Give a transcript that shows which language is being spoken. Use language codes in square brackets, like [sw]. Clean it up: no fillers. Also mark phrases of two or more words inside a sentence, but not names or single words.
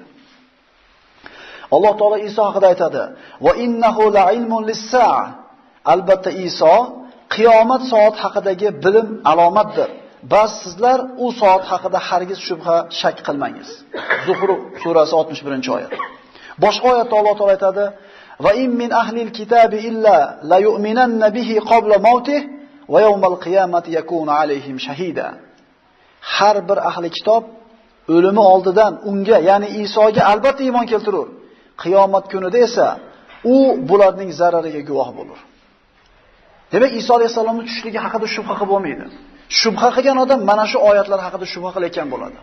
[uz] Alloh taolo Iso haqida aytadi: [ar] "وإنه لعلم للساعة." [uz] Albatta Iso qiyomat soat haqidagi bilim alomatdir. Bas sizlar u soat haqida hargiz shubha shak qilmangiz. Zuhruf surasi 61-oyat. Boshqa oyatda Alloh taolo aytadi: [ar] "وإن من أهل الكتاب إلا ليؤمنن به قبل موته ويوم القيامة يكون عليهم شهيدا." [uz] Har bir ahli kitob o'limi oldidan unga, ya'ni Isoga albatta iymon keltirur. Qiyomat kunida esa u bularning zarariga guvoh bo'lar. Demak, Iso alayhisolamning tushishligi haqida shubha qilib bo'lmaydi. Shubha qilgan odam mana shu oyatlar haqida shubha qilayotgan bo'ladi.